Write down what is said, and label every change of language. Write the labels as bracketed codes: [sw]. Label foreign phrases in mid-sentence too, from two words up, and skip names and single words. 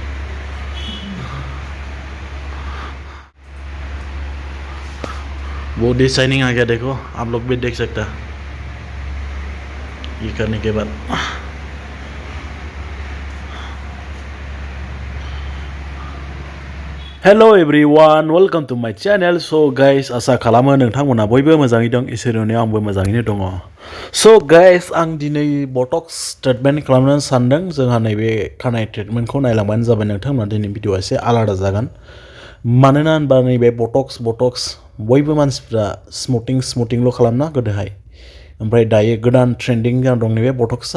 [hi] वो डिजाइनिंग आ गया, देखो आप लोग भी देख सकते हैं ये करने के बाद। [en] Hello everyone, welcome to my channel. so guys, [brx] आसा खालामो नोंथांमोना बयबो मोजाङै दं, इसोरनि आंबो मोजाङैनो दङ। [en] so guys, [brx] आं दिनै [en] buttocks treatment [brx] खालामनो सानदों। जोंहा नैबे खानाय ट्रिटमेन्टखौ नायलांबानो जाबाय नोंथांमोना। दिनै भिडिअआ एसे आलादा जागोन, मानोना होनबा नैबे बटक्स बयबो मानसिफ्रा स्मुथिंल' खालामना गोदोहाय, ओमफ्राय दायो गोदान ट्रेन्डिं जाना दं नैबे बटक्सआ।